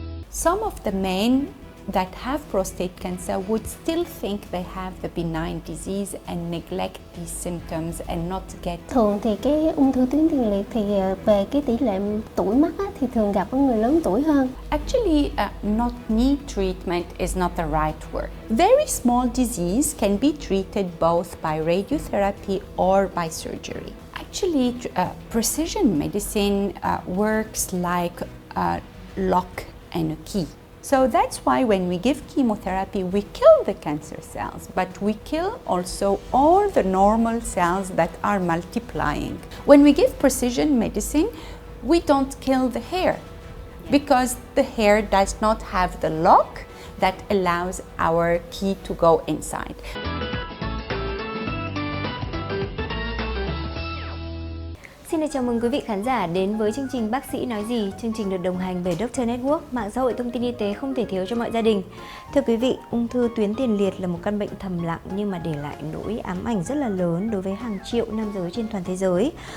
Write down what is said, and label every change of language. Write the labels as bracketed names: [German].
[English] Some of the men that have prostate cancer would still think they have the benign disease and neglect these symptoms and not get. [Vietnamese] Thường thì cái ung thư tuyến tiền liệt thì về cái tỷ lệ tuổi mắc thì thường gặp ở người lớn tuổi hơn. [English] Actually, not need treatment is not the right word. Very small disease can be treated both by radiotherapy or by surgery. Actually, precision medicine works like a lock and a key. So that's why when we give chemotherapy, we kill the cancer cells, but we kill also all the normal cells that are multiplying. When we give precision medicine, we don't kill the hair because the hair does not have the lock that allows our key to go inside. [Vietnamese] Xin được chào mừng quý vị khán giả đến với chương trình Bác sĩ nói gì. Chương trình được đồng hành bởi Doctor Network, mạng xã hội thông tin y tế không thể thiếu cho mọi gia đình. Thưa quý vị, ung thư tuyến tiền liệt là một căn bệnh thầm lặng nhưng mà để lại nỗi ám ảnh rất là lớn đối với hàng triệu nam giới trên toàn thế giới.